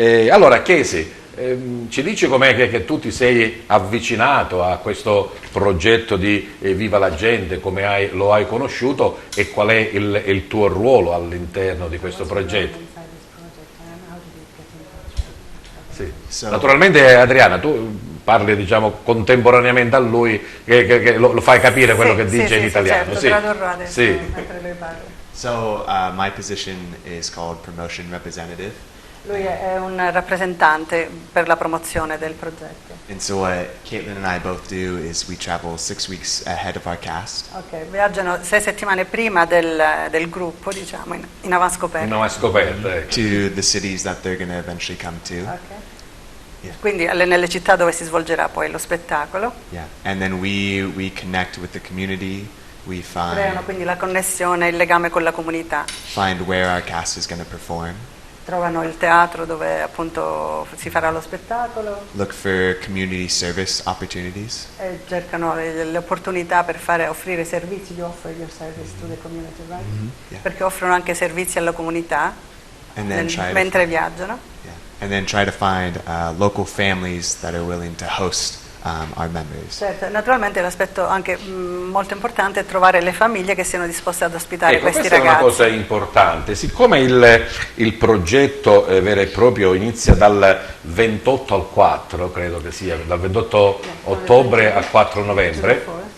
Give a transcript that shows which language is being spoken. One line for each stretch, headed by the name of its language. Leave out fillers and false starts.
Italian: Allora, Chesi, ci dici com'è che tu ti sei avvicinato a questo progetto di Viva la Gente, come lo hai conosciuto e qual è il tuo ruolo all'interno di questo progetto? Sì. Naturalmente Adriana, tu parli diciamo contemporaneamente a lui che lo fai capire quello che dice in italiano. Certo, tradurrò adesso mentre lui parla.
English: So my position is called Promotion Representative.
Italian: Lui è un rappresentante per la promozione del progetto.
English: And so what Caitlin and I both do is we travel 6 weeks ahead of our cast.
Italian: Ok, viaggiano 6 settimane prima del gruppo, diciamo, in avanscoperta. Non è scoperta.
English: To the cities that they're going to eventually come to. Ok. Yeah.
Italian: Quindi nelle città dove si svolgerà poi lo spettacolo. Yeah.
English: And then we connect with the community. We
Italian: Creano quindi la connessione, il legame con la comunità.
English: find where our cast is going to perform.
Italian: Trovano il teatro dove appunto si farà lo spettacolo
English: Look for community service opportunities.
Italian: e cercano le opportunità per offrire servizi,
English: you offer your service to the community, right? Yeah.
Italian: Perché offrono anche servizi alla comunità
English: And then
Italian: mentre viaggiano. Yeah.
English: And then try to find local families that are willing to host our members.
Italian: Certo, naturalmente l'aspetto anche molto importante è trovare le famiglie che siano disposte ad ospitare questi questa ragazzi. è una cosa importante, siccome il progetto vero e proprio inizia dal 28 al 4, credo che sia, dal 28 ottobre al 4 novembre,